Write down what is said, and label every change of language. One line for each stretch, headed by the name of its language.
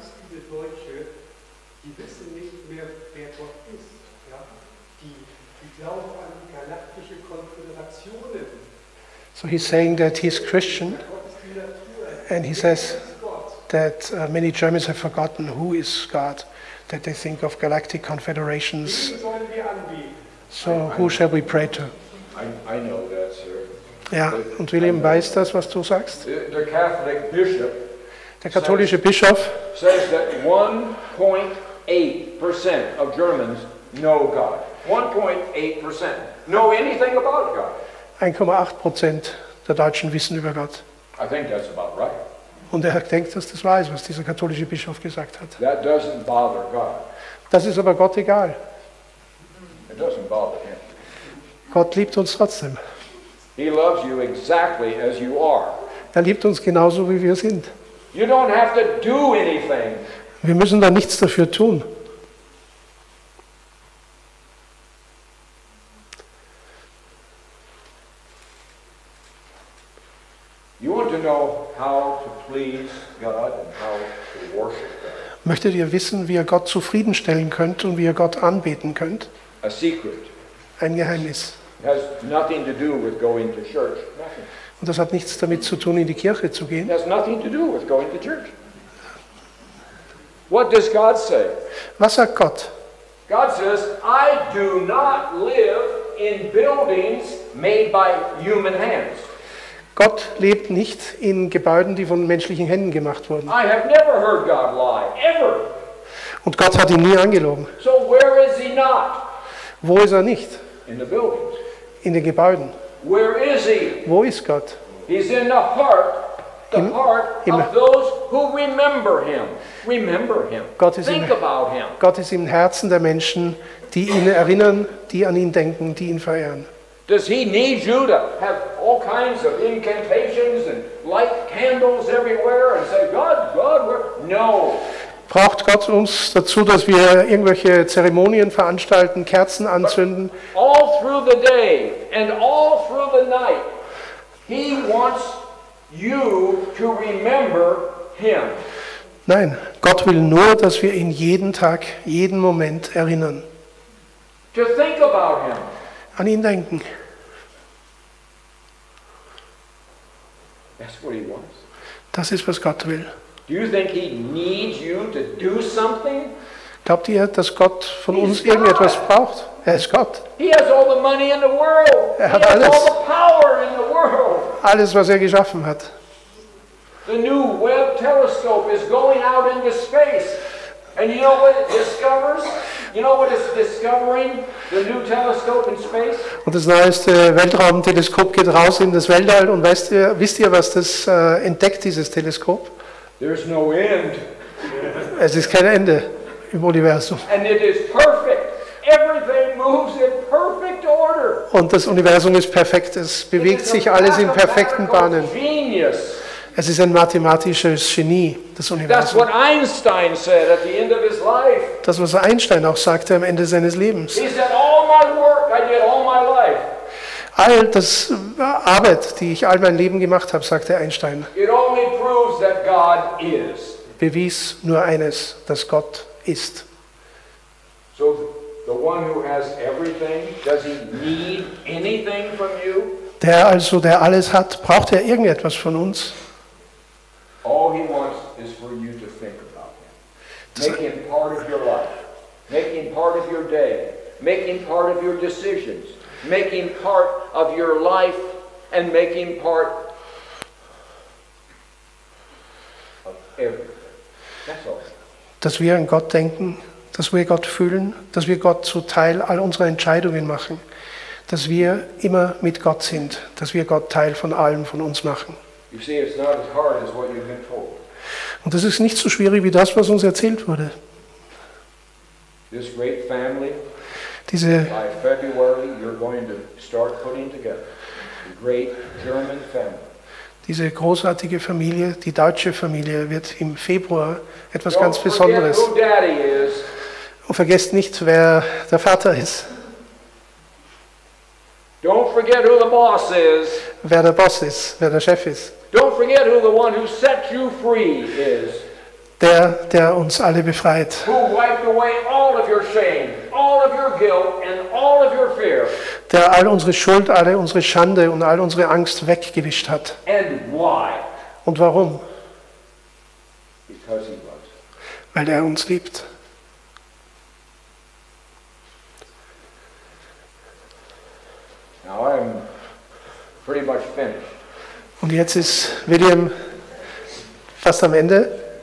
German: viele Deutsche, die wissen nicht mehr, wer Gott ist. Ja? Die glauben an galaktische Konföderationen.
English: So he's saying that he's Christian,
German: Gott ist die Natur.
English: and he says that many Germans have forgotten who is God, that they think of galactic confederations.
German: Wen sollen wir anbeten?
English: So who shall we pray to? I know that, sir.
German: Ja, und William weiß das, was du sagst.
English: The Catholic bishop
German: Der katholische Bischof
English: says that 1.8% of Germans know God. 1.8% know anything about God.
German: 1,8% der Deutschen wissen über Gott.
English: I think that's about right.
German: Und er denkt, dass das wahr ist, was dieser katholische Bischof gesagt hat.
English: That doesn't bother God.
German: Das ist aber Gott egal.
English: It doesn't bother him.
German: Gott liebt uns trotzdem.
English: He loves you exactly as you are.
German: Er liebt uns genauso, wie wir sind.
English: You don't have to do anything.
German: Wir müssen da nichts dafür tun.
English: You want to know how to please God and how to worship God.
German: Möchtet ihr wissen, wie ihr Gott zufriedenstellen könnt und wie ihr Gott anbeten könnt?
English: A secret.
German: Ein Geheimnis.
English: It has nothing to do with going to church. Nothing.
German: Und das hat nichts damit zu tun, in die Kirche zu
English: It
German: gehen.
English: has nothing to do with going to church. What does God say?
German: Was sagt Gott?
English: God says, I do not live in buildings made by human hands.
German: Gott lebt nicht in Gebäuden, die von menschlichen Händen gemacht wurden.
English: I have never heard God lie, ever.
German: Und Gott hat ihn nie angelogen.
English: So where is he not?
German: Wo ist er nicht?
English: In the buildings.
German: In den Gebäuden.
English: Where is he?
German: Wo ist Gott?
English: He's in the heart of those who remember him. Remember him.
German: Gott ist
English: Think about him.
German: Gott ist im Herzen der Menschen, die ihn erinnern, die an ihn denken, die ihn verehren.
English: Does he need you to have all kinds of incantations and light candles everywhere and say, God, where? No.
German: Braucht Gott uns dazu, dass wir irgendwelche Zeremonien veranstalten, Kerzen anzünden?
English: All through the day and all through the night, he wants you to remember him.
German: Nein, Gott will nur, dass wir ihn jeden Tag, jeden Moment erinnern.
English: To think about him.
German: An ihn denken.
English: That's what he wants.
German: Das ist, was Gott will.
English: Do you think he needs you to do something?
German: Glaubt ihr, dass Gott von uns irgendetwas braucht? Er ist Gott.
English: He has all the money in the world. He
German: hat
English: has
German: alles.
English: all the power in the world.
German: Alles, was er geschaffen hat.
English: The new Webb telescope is going out into space. And you know what it discovers? You know what it's discovering? The new telescope in space?
German: Und das neueste Weltraumteleskop geht raus in das Weltall. Und wisst ihr, was das entdeckt, dieses Teleskop?
English: There's no end.
German: Es ist kein Ende im Universum.
English: And it is perfect. Everything moves in perfect order.
German: Und das Universum ist perfekt. Es bewegt sich alles in perfekten Bahnen.
English: Genius.
German: Es ist ein mathematisches Genie, das
English: That's
German: Universum.
English: what Einstein said at the end of his life.
German: Das, was Einstein auch sagte am Ende seines Lebens.
English: He said, all my work I did all my life.
German: All das Arbeit, die ich all mein Leben gemacht habe, sagte Einstein,
English: It only proves that God is.
German: bewies nur eines, dass Gott ist.
English: So the one who has everything, does he need anything from you?
German: Der also, der alles hat, braucht er irgendetwas von uns?
English: All he wants is for you to think about him. Make him part of your life. Make him part of your day. Make him part of your decisions. Make him part of your life and make him part of everything. That's all.
German: Dass wir an Gott denken, dass wir Gott fühlen, dass wir Gott zu Teil all unserer Entscheidungen machen, dass wir immer mit Gott sind, dass wir Gott Teil von allem von uns machen.
English: You see, it's not as hard as what you've been told.
German: Und das ist nicht so schwierig wie das, was uns erzählt wurde.
English: This great family,
German: Diese
English: by February, you're going to start putting together the great German family.
German: großartige Familie, die deutsche Familie, wird im Februar etwas ganz
English: Don't forget
German: Besonderes.
English: who Daddy is.
German: Und vergesst nicht, wer der Vater ist,
English: Don't forget who the boss is.
German: wer der Boss ist, wer der Chef ist.
English: Don't forget who the one who set you free is.
German: der uns alle befreit,
English: who wiped away all of your shame, all of your guilt, and all of your fear.
German: der all unsere Schuld, alle unsere Schande und all unsere Angst weggewischt hat.
English: And why?
German: Und warum?
English: Because he loves.
German: Weil er uns liebt.
English: Now I'm pretty much finished.
German: Und jetzt ist William fast am Ende.